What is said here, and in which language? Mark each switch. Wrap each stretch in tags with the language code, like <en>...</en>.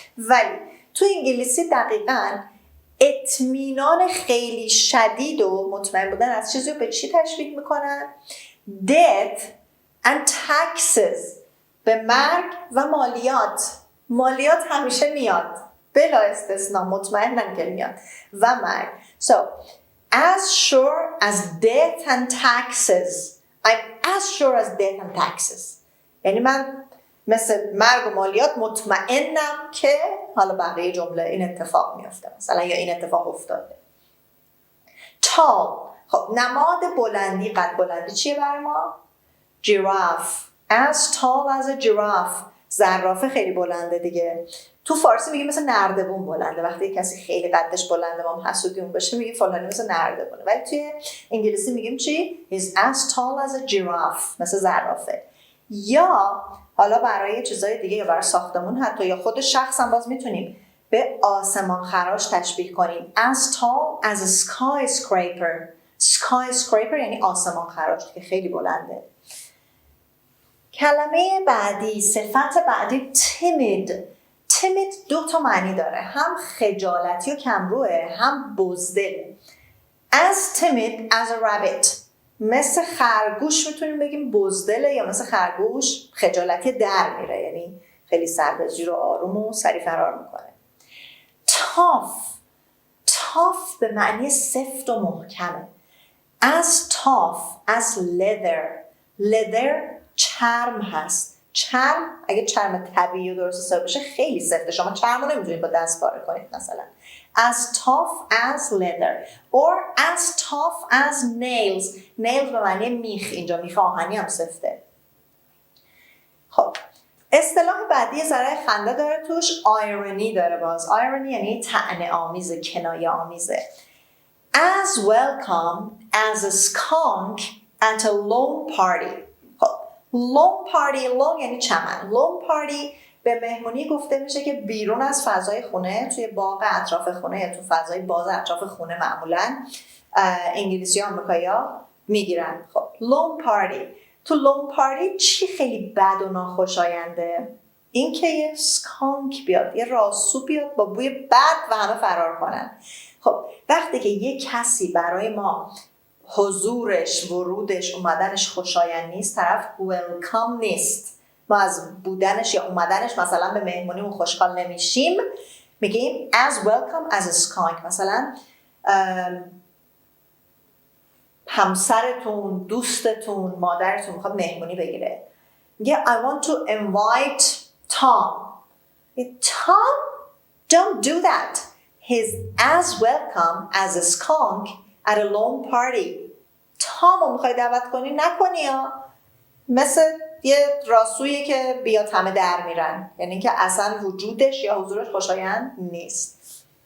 <fa>ولی تو انگلیسی دقیقاً اطمینان خیلی شدید و مطمئن بودن از چیزی رو به چی تشبیه میکنن؟</fa> <en>death and taxes.</en> <fa>به مرگ و مالیات. مالیات همیشه میاد بلا استثناء، مطمئنم که میاد، و مرگ.</fa> <en>So as sure as death and taxes. I'm as sure as death and taxes.</en> <fa>یعنی من مثل مرگ و مالیات مطمئنم که حالا بقیه جمله این اتفاق میفته مثلا، یا این اتفاق افتاده.</fa> <en>tall.</en> <fa>خب نماد بلندی، قد بلندی چیه برای ما؟ giraffe.</fa> <en>as tall as a giraffe.</en> <fa>زرافه خیلی بلنده دیگه. تو فارسی میگیم مثل نردبون بلنده. وقتی کسی خیلی قدش بلنده ما حسودیمون بشه میگیم فلانی مثل نردبونه. ولی توی انگلیسی میگیم چی؟</fa> <en>He's as tall as a giraffe.</en> <fa>مثل زرافه. یا حالا برای چیزای دیگه یا برای ساختمون حتی یا خود شخص هم باز میتونیم به آسمان خراش تشبیه کنیم.</fa> <en>As tall as a skyscraper.</en> <fa>skyscraper یعنی آسمان خراش که خیلی بلنده. کلمه بعدی، صفت بعدی timid. timid دو تا معنی داره، هم خجالتی و کمروه، هم بزدل.</fa> <en>As timid as a rabbit.</en> <fa>مثل خرگوش میتونیم بگیم بزدله، یا مثل خرگوش خجالتی در میره، یعنی خیلی سربزیر و آروم و سری فرار میکنه. tough به معنی سفت و محکمه.</fa> <en>as tough as leather</en> <fa>چرم هست. چرم اگه چرم طبیعی و درست حساب بشه خیلی سفته، شما چرم رو نمیتونید با دست پاره کنید مثلا.</fa> <en>as tough as leather or as tough as nails</en> <fa>به معنی میخ، اینجا میخ آهنی هم سفته. خب اصطلاح بعدی ذره خنده داره توش، irony داره. باز irony یعنی طعنه آمیزه، کنایه آمیزه.</fa> <en>as welcome as a skunk at a lawn party.</en> <fa>lawn party یعنی چمن. lawn party به مهمونی گفته میشه که بیرون از فضای خونه، توی باغ اطراف خونه یا تو فضای باز اطراف خونه معمولا انگلیسی آمریکایی‌ها میگیرن. خب lawn party، تو lawn party چی خیلی بد و ناخوشاینده؟ این که یه سکانک بیاد، یه راسو بیاد با بوی بد و همه فرار کنن. خب وقتی که یه کسی برای ما حضورش، ورودش، اومدنش خوشایند نیست، طرف ویلکام نیست، ما از بودنش یا اومدنش مثلا به مهمونیمون خوشحال نمیشیم، میگیم</fa> <en>as welcome as a skunk.</en> <fa>مثلا همسرتون، دوستتون، مادرتون میخواد مهمونی بگیره، میگه</fa> <en>I want to invite Tom. Tom, don't do that. He's as welcome as a skunk at a lawn party.</en> <fa>تام رو میخوای دعوت کنی نکنی ها. مثل یه راسویی که بیاد همه در میرن، یعنی که اصلا وجودش یا حضورش خوشایند نیست.</fa>